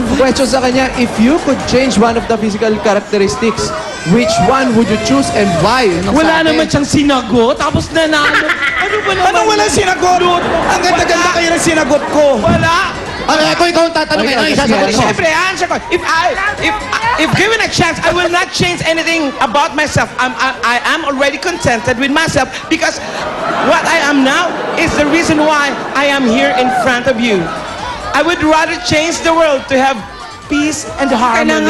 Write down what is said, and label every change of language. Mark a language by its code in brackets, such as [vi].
[en] Question [tl] sa kanya, [en] if you could change one of the physical characteristics, which one would you choose and why? [tl] Yun ang Wala sabi. naman siyang sinagot, tapos nanalo. Ano ba naman? Anong wala sinagot? Ang ganda-ganda kayo ng sinagot ko. Wala. Ano, ikaw ang tatanungin. Ano yung sasagot mo? Siyempre, answer ko. [en] If given a chance, I will not change anything about myself. I am already contented with myself because what I am now is the reason why I am here in front of you. I would rather change the world to have peace and harmony.